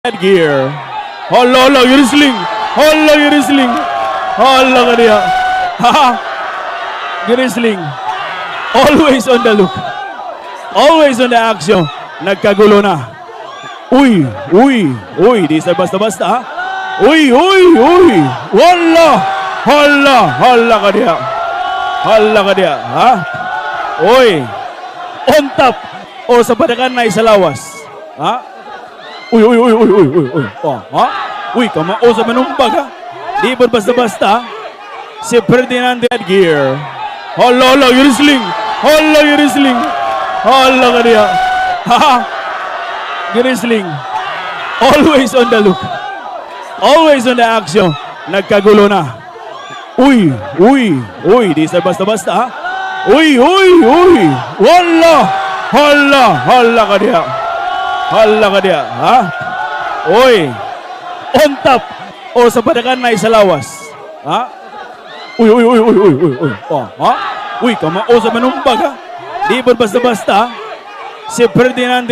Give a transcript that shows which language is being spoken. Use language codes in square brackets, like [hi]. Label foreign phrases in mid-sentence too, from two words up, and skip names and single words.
[ceb] Gear. Hala, hala, Girisling. Hala, Girisling. Hala ka niya. Ha? Girisling. [en] Always on the look. Always on the action. [ceb] Nagkagulo na. Uy, uy, uy. Di sa basta-basta, ha? Uy, uy, uy. Wala. Hala, hala ka niya. Hala ka niya, ha? [en] Uy. On top. [ceb] O sa padakan na isalawas. Ha? Uy, uy, uy, uy, uy, uy, uy. Oh, ha? Uy, kamao sa manumbag, ha? Di ba basta-basta, ha? Si Ferdinand Gear. Hala, hala, Girisling. Hala, Girisling. Hala ka niya. Ha? Girisling. [en] Always on the look. Always on the action. [ceb] Nagkagulo na. Uy, uy, uy. Di sa basta-basta, ha? Uy, uy, uy. Wala. Hala, hala ka niya. Hala ka niya, ha? Uy, [en] on top [ceb] o sa padakan na isalawas, ha? Uy, uy, uy, uy, uy, uy, uy, oh, ha? Uy, kamao sa manumbag, ha? Di ba basta-basta, ha? Si Ferdinand